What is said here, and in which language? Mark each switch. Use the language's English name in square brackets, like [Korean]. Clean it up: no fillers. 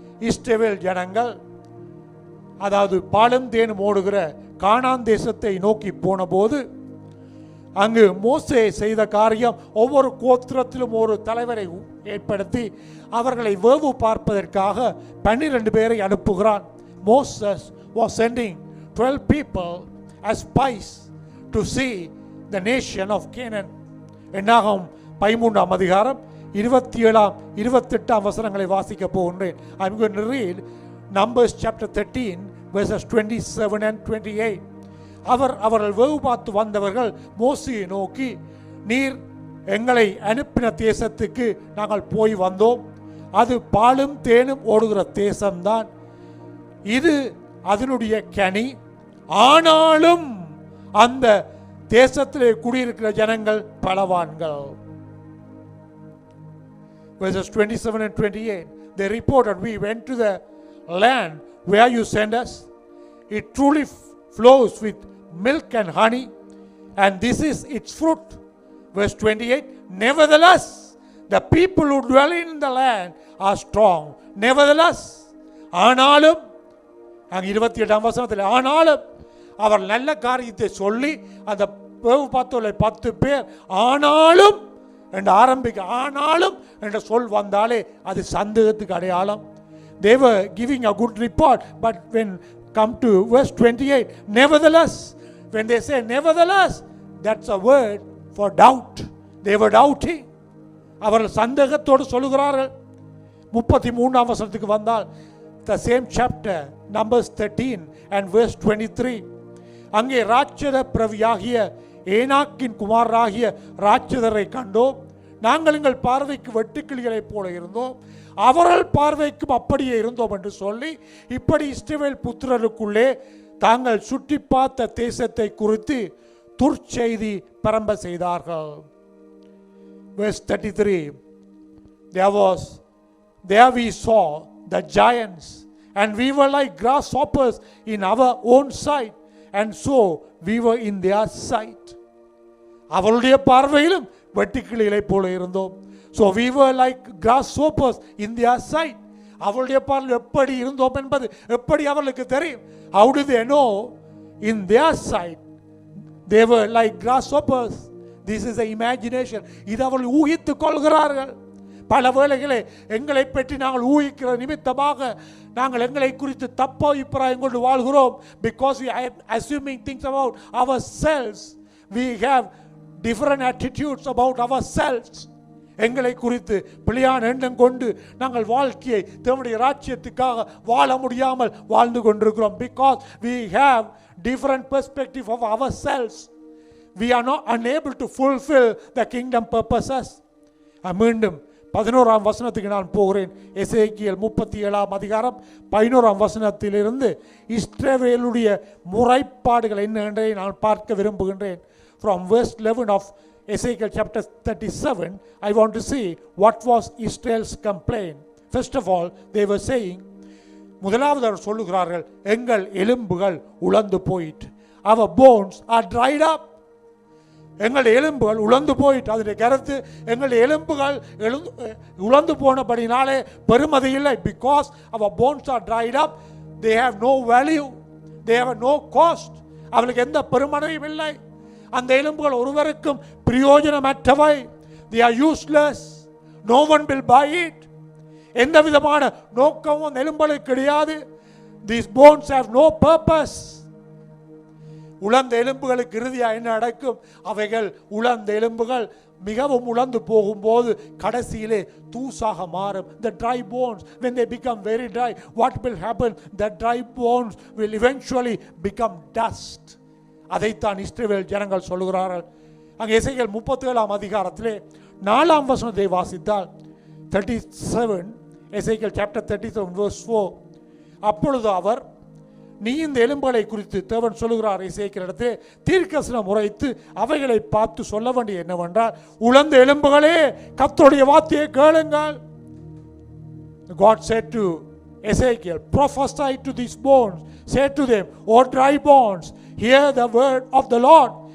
[Tamil] இஸ்ரவேல் ஜனங்கள், அதாவது பாலும் தேனும் ஓடுகிற கானான் தேசத்தை நோக்கி போன போது அங்கு மோசே செய்த காரியம், ஒவ்வொரு கோத்திரத்திலும் ஒரு தலைவரை ஏற்படுத்தி அவர்களை வேவு பார்ப்பதற்காக 12 பேரை அனுப்புகிறான். [English] Moses was sending 12 people as spies to see the nation of Canaan. [Tamil] என்னாகும் 13ஆம் அதிகாரம் 27 28 வசனங்களை வாசிக்க போகின்றேன். [English] I'm going to read Numbers chapter 13 verses 27 and 28. [Tamil] அவர்கள் வேவு பார்த்து வந்தவர்கள் மோசேயை நோக்கி, நீர் எங்களை அனுப்பின தேசத்துக்கு நாங்கள் போய் வந்தோம். அது பாலும் தேனும் ஓடுகிற தேசம்தான். இது அதனுடைய கனி. ஆனாலும் அந்த தேசத்திலே குடியிருக்கிற ஜனங்கள் பலவான்கள். [English] Verses 27 and 28. They reported, we went to the land where you sent us. It truly flows with milk and honey, and this is its fruit. Verse 28. Nevertheless, the people who dwell in the land are strong. [Tamil] Nevertheless, ஆனாலும், அங்கே 28ஆம் வசனத்தில், ஆனாலும் அவர் நல்ல காரியத்தை சொல்லி அந்த வேவு பார்த்தோலை 10 பேர் ஆனாலும் என்று ஆரம்பிக்க, ஆனாலும் என்ற சொல் வந்தாலே அது சந்தேகத்துக்கு அடையாளம். [English] They were giving a good report, but when come to verse 28, nevertheless, when they say nevertheless, that's a word for doubt. They were doubting. [Tamil] அவர்கள் சந்தேகத்தோடு சொல்லுகிறார்கள். 33ஆம் வசனத்துக்கு வந்தால், [English] the same chapter, Numbers 13 and verse 23. [Tamil] அங்கே ராட்சத பிரவியாகிய ஏனாக்கின் குமாரராகிய ராட்சதரை கண்டோம். நாங்கள் எங்கள் பார்வைக்கு வெட்டுக்கிளிகளைப் போல இருந்தோம், அவர்கள் பார்வைக்கும் அப்படியே இருந்தோம் என்று சொல்லி இப்படி இஸ்ரவேல் புத்திரருக்குள்ளே தாங்கள் சுற்றி பார்த்த தேசத்தை குறித்து துர்ச்செய்தி பரம்ப செய்தார்கள். [English] Verse 33. There we saw the giants, and we were like grasshoppers in our own sight, and so we were in their sight. [Tamil] அவளுடைய பார்வையிலும் வெட்டுக்கிளிகளை போல இருந்தோம். [English] So we were like grasshoppers in their sight. [Tamil] அவளுடைய பார்வையில் எப்படி இருந்தோம் என்பது எப்படி அவர்களுக்கு தெரியும்? [English] How do they know? In their sight they were like grasshoppers. This is the imagination. [Tamil] இது அவர்கள் ஊகித்துக் கொள்கிறார்கள். பல வேளைகளே எங்களை பற்றி நாங்கள் ஊகிக்கிற நிமித்தமாக நாங்கள் எங்களை குறித்து தப்ப அபிப்பிராயம் கொண்டு வாழ்கிறோம். [English] Because we are assuming things about ourselves, we have different attitudes about ourselves. [Tamil] எங்களை குறித்து பிழையான எண்ணம் கொண்டு நாங்கள் வாழ்க்கையை தேவனுடைய ராஜ்யத்துக்காக வாழ முடியாமல் வாழ்ந்து கொண்டிருக்கிறோம். [English] Because we have different perspective of ourselves, we are not unable to fulfill the kingdom purposes. [Tamil] மீண்டும் 11ஆம் வசனத்துக்கு நான் போகிறேன். எசேக்கியேல் 37ஆம் அதிகாரம் 11ஆம் வசனத்திலிருந்து இஸ்ரவேலுடைய முறைப்பாடுகள் என்ன என்பதை நான் பார்க்க விரும்புகின்றேன். [English] From verse 11 of Ezekiel chapter 37, I want to see what was Israel's complaint. First of all, they were saying, [Tamil] முதலாவது அவர் சொல்லுகிறார்கள், எங்கள் எலும்புகள் உலர்ந்து போயிட்டு, [English] our bones are dried up. [Tamil] எங்களுடைய எலும்புகள் உலர்ந்து போயிட்டு. அதனுடைய கருத்து, எங்களுடைய எலும்புகள் உலர்ந்து போனபடினாலே பெருமதி இல்லை. [English] Because our bones are dried up, they have no value, they have no cost. [Tamil] அவளுக்கு எந்த பெருமதியும் இல்லை. அந்த எலும்புகள் ஒருவருக்கும் பிரயோஜனமற்றவை. [English] They are useless. No one will buy it. [Tamil] எந்த விதமான நோக்கமும் எலும்புகளுக்கு கிடையாது. [English] These bones have no purpose. [Tamil] உலர்ந்த எலும்புகளுக்கு இறுதியாக என்ன நடக்கும்? அவைகள் உலர்ந்த எலும்புகள் மிகவும் உலர்ந்து போகும்போது கடைசியிலே தூசாக மாறும். [English] The dry bones, when they become very dry, what will happen? The dry bones will eventually become dust. [Tamil] அதைத்தான் இஸ்ரவேல் ஜனங்கள் சொல்லுகிறார்கள். அங்கே எசேக்கியேல் 37ஆம் அதிகாரத்திலே 4ஆம் வசனத்தை வாசித்தால் 37, எசேக்கியேல் chapter 37 verse 4. அப்பொழுது அவர், நீ இந்த எலும்புகளை குறித்து தேவன் சொல்லுகிறார் எசேக்கியேலிடத்திலே தீர்க்கதரிசனம் உரைத்து அவைகளை பார்த்து சொல்ல வேண்டிய என்னவென்றால், உலர்ந்த எலும்புகளே கர்த்தருடைய வார்த்தையை கேளுங்கள். [English] God said to Ezekiel, prophesy to these bones, say to them, O dry bones, hear the word of the Lord.